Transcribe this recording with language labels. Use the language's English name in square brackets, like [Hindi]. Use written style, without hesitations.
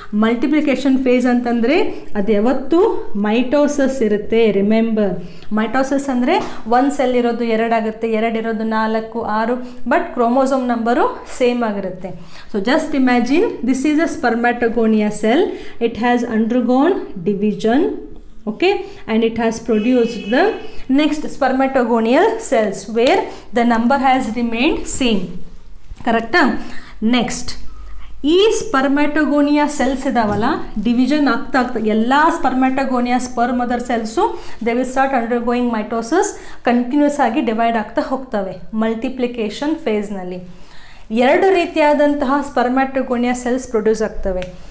[Kannada] Multiplication phase ಅಂತಂದರೆ ಅದು ಯಾವತ್ತು ಮೈಟೋಸಿಸ್ ಇರುತ್ತೆ. ರಿಮೆಂಬರ್, ಮೈಟೋಸಿಸ್ ಅಂದರೆ ಒಂದು ಸೆಲ್ ಇರೋದು 2 ಆಗುತ್ತೆ, 2 ಇರೋದು 4, 6, ಬಟ್ ಕ್ರೋಮೋಸೋಮ್ ನಂಬರು ಸೇಮ್ ಆಗಿರುತ್ತೆ. [English] So just imagine this is a spermatogonia cell. It has undergone division. Okay, and it has produced the next spermatogonial cells where the number has remained same. Correct? [Kannada] Next, ಈ ಸ್ಪರ್ಮ್ಯಾಟೋಗೋನಿಯಾ cells ಇದಾವಲ್ಲ, division ಆಗ್ತಾ ಎಲ್ಲ ಸ್ಪರ್ಮ್ಯಾಟೋಗೋನಿಯಾ sperm mother cells [English] they will start undergoing mitosis, [Kannada] continuous ಆಗಿ divide ಆಗ್ತಾ ಹೋಗ್ತವೆ multiplication ಫೇಸ್ನಲ್ಲಿ. 2 ರೀತಿಯಾದಂತಹ ಸ್ಪರ್ಮ್ಯಾಟೋಗೋನಿಯಾ cells produce ಆಗ್ತವೆ.